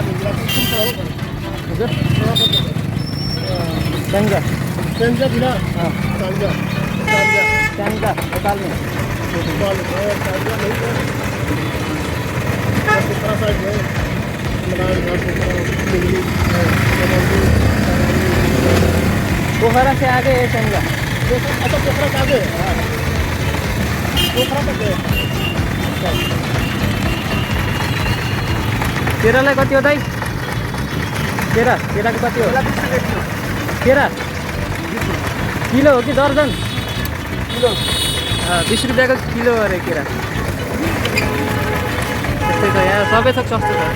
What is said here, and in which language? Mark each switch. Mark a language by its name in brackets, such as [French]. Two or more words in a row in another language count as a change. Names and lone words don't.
[Nepali] हजुर च्याङ्जा नेपालमा। [Hindi] पोखरा से आगे है च्याङ्जा। अच्छा, पोखरा से आगे? पोखरा तक है। [Nepali] केरालाई कति हो दाइ? केराको कति हो? केरा किलो हो कि दर्जन? किलो। 20 रुपियाँको किलो अरे केरा। त्यस्तै छ यहाँ, सबै थोक सस्तो छ।